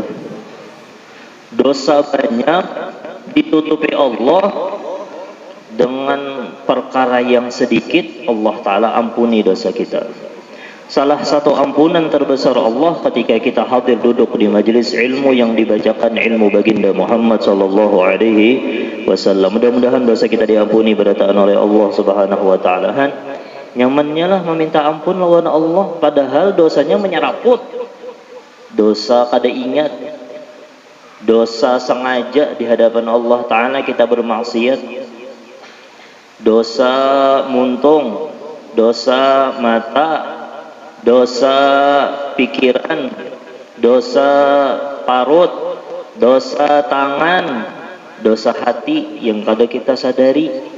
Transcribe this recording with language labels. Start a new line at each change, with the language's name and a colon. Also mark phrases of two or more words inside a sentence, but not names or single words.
Indonesian: Dosa banyak ditutupi Allah dengan perkara yang sedikit. Allah Ta'ala ampuni dosa kita. Salah satu ampunan terbesar Allah ketika kita hadir duduk di majelis ilmu yang dibacakan ilmu baginda Muhammad
Arabic: sallallahu alaihi wasallam.
Indonesian: Mudah-mudahan dosa kita diampuni berataan oleh Allah
Arabic: Subhanahu wa taala.
Banjar: Nyamannya lah meminta ampun lawan Allah, padahal dosanya menyeraput. Dosa kada ingat, dosa sengaja di hadapan Allah Ta'ala kita bermaksiat, dosa muntung, dosa mata, dosa pikiran, dosa parut, dosa tangan, dosa hati yang kada kita sadari.